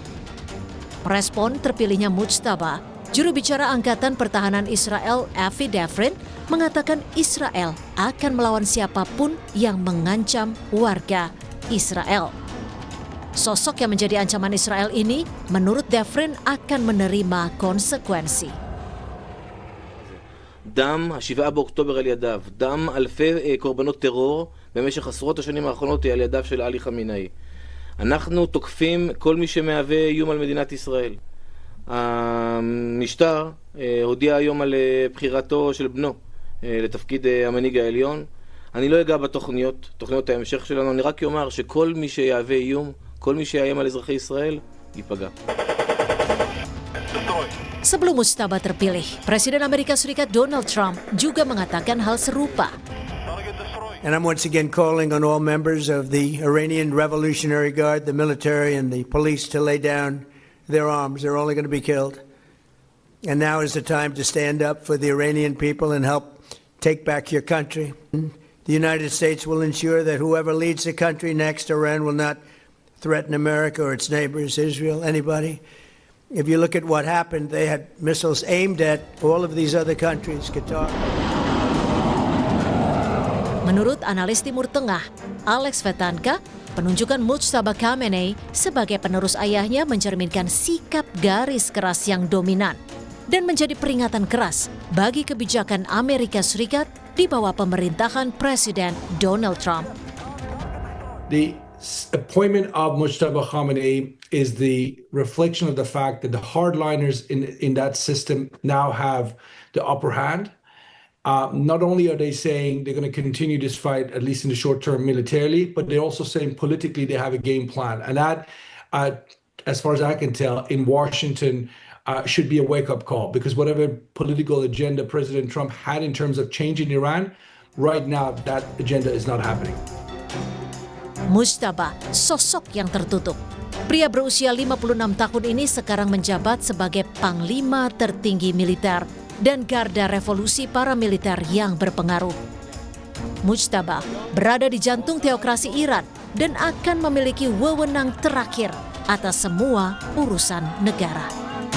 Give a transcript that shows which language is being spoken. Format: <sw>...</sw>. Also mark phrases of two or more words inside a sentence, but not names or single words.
<id>Merespon terpilihnya Mujtaba, juru bicara Angkatan Pertahanan Israel, Avi Devrin, mengatakan Israel akan melawan siapapun yang mengancam warga Israel. Sosok yang menjadi ancaman Israel ini, menurut Devrin, akan menerima konsekuensi.</id> <he>דם ה-7 באוקטובר על ידיו, דם אלפי קורבנות טרור במשך עשרות השנים האחרונות על ידיו של עלי חמינאי. אנחנו תוקפים כל מי שמהווה איום על מדינת ישראל. המשטר הודיע היום על בחירתו של בנו לתפקיד המנהיג העליון. אני לא אגע בתוכניות, תוכניות ההמשך שלנו, אני רק אומר שכל מי שיהווה איום, כל מי שיאיים על אזרחי ישראל, ייפגע.</he> <id>Sebelum Mujtaba terpilih, Presiden Amerika Serikat Donald Trump juga mengatakan hal serupa.</id> <en>And I'm once again calling on all members of the Iranian Revolutionary Guard, the military and the police to lay down their arms. They're only going to be killed. And now is the time to stand up for the Iranian people and help take back your country. The United States will ensure that whoever leads the country next, Iran will not threaten America or its neighbors, Israel, anybody. If you look at what happened, they had missiles aimed at all of these other countries, Qatar.</en> <id>Menurut analis Timur Tengah, Alex Vetanka, penunjukan Mujtaba Khamenei sebagai penerus ayahnya mencerminkan sikap garis keras yang dominan dan menjadi peringatan keras bagi kebijakan Amerika Serikat di bawah pemerintahan Presiden Donald Trump.</id> <en>The appointment of Mujtaba Khamenei is the reflection of the fact that the hardliners in that system now have the upper hand. Not only are they saying they're going to continue this fight, at least in the short term militarily, but they're also saying politically they have a game plan. And that, as far as I can tell, in Washington should be a wake-up call, because whatever political agenda President Trump had in terms of changing Iran, right now that agenda is not happening.</en> <id>Mujtaba, sosok yang tertutup. Pria berusia 56 tahun ini sekarang menjabat sebagai panglima tertinggi militer dan garda revolusi paramiliter yang berpengaruh. Mujtaba berada di jantung teokrasi Iran dan akan memiliki wewenang terakhir atas semua urusan negara.</id>